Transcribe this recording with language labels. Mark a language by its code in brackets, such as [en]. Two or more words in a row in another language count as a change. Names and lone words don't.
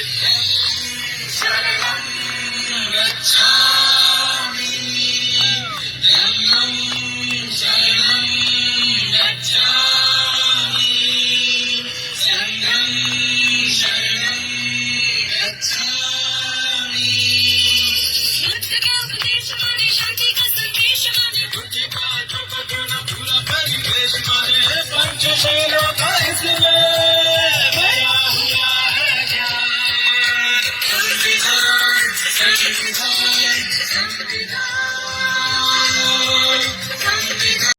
[pi] शरणं गच्छामि धम्मं शरणं गच्छामि संघं शरणं [hi] गच्छामि बुद्ध का उपदेश माने शांति का संदेश माने बुद्ध का पूरा परिवेश माने पंचशीलों का इसमें भरा हुआ है ज्ञान संविधान संविधान संविधान।